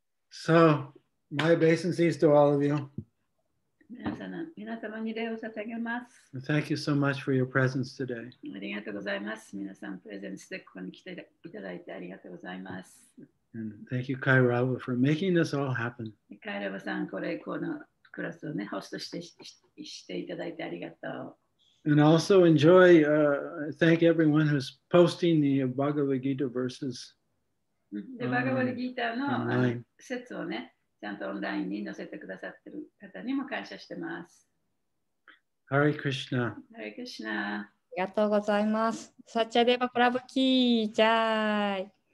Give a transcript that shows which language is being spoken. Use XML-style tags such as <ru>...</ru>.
<en>So, my obeisances to all of you.</en> <ja>皆様に礼を捧げます。</ja> <en>Thank you so much for your presence today.</en> <ja>ありがとうございます。皆さん、プレゼンスでここに来ていただいてありがとうございます。</ja> <en>And thank you, Kairawa, for making this all happen.</en> <ja>カイラバさん、このクラスをね、ホストしていただいてありがとう。</ja> <en>And also enjoy, thank everyone who's posting the Bhagavad Gita verses.</en> <ja>で、バガバディギーターの説をね、ちゃんとオンラインに載せてくださっている方にも感謝してます。</ja> <en>Hare Krishna. Hare Krishna.</en> <ja>ありがとうございます。サッチャデバプラブキージャイ。</ja>